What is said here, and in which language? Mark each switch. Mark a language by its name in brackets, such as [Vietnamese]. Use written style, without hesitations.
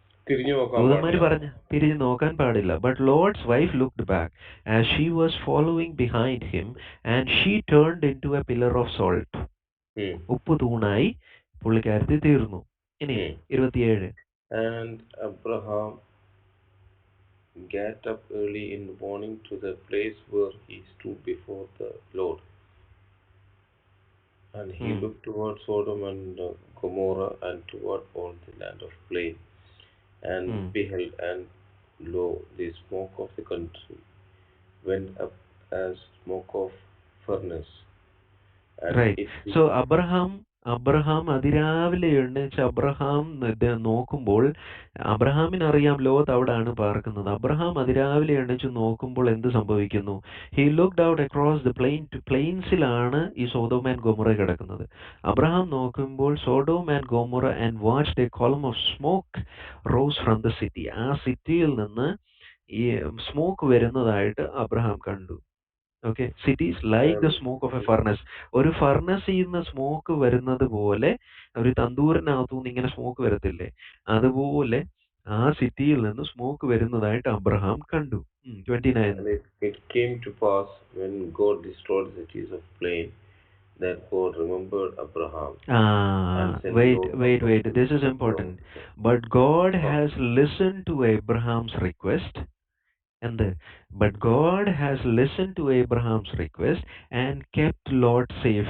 [Malayalam] ദൂതന്മാർ പറഞ്ഞു തിരിഞ്ഞു നോക്കാൻ പാടില്ല. [English] But lord's wife looked back as she was following behind him and she turned into a pillar of salt. [Malayalam] ഉപ്പ് തൂണായി പുള്ളിക്കാരത്തി തീർന്നു. ഇനി 27. [English] And Abraham got up early in the morning to the place where he stood before the Lord. And he looked toward Sodom and Gomorrah and toward all the land of plain. And beheld, and lo, the smoke of the country went up as smoke of furnace. Right. [Malayalam] So Abraham അതിരാവിലെ എഴുന്നേച്ച് Abraham നോക്കുമ്പോൾ, അബ്രഹാമിനറിയാം Lot അവിടാണ് പാർക്കുന്നത്. Abraham അതിരാവിലെ എഴുന്നേച്ച് നോക്കുമ്പോൾ എന്ത് സംഭവിക്കുന്നു? [English] he looked out across the [Malayalam] പ്ലെയിൻസിലാണ് ഈ Sodom and Gomorrah കിടക്കുന്നത്. Abraham നോക്കുമ്പോൾ [English] Sodom and Gomorrah and watched a column of smoke rose from the city. [Malayalam] ആ സിറ്റിയിൽ നിന്ന് ഈ സ്മോക്ക് വരുന്നതായിട്ട് അബ്രഹാം കണ്ടു. Okay, [English] Cities like the smoke of a furnace. [Malayalam] ഒരു ഫർണസിൽ നിന്ന് സ്മോക്ക് വരുന്നത് പോലെ, ഒരു തന്തൂരിനകത്തുനിന്ന് ഇങ്ങനെ സ്മോക്ക് വരത്തില്ലേ, അതുപോലെ ആ സിറ്റിയിൽ നിന്ന് സ്മോക്ക് വരുന്നതായിട്ട് അബ്രഹാം കണ്ടു. 29. [English] It came to pass when God destroyed the cities of plain that God remembered Abraham. Wait. This is important. But God has listened to Abraham's request. But God has listened to Abraham's request and kept Lot safe.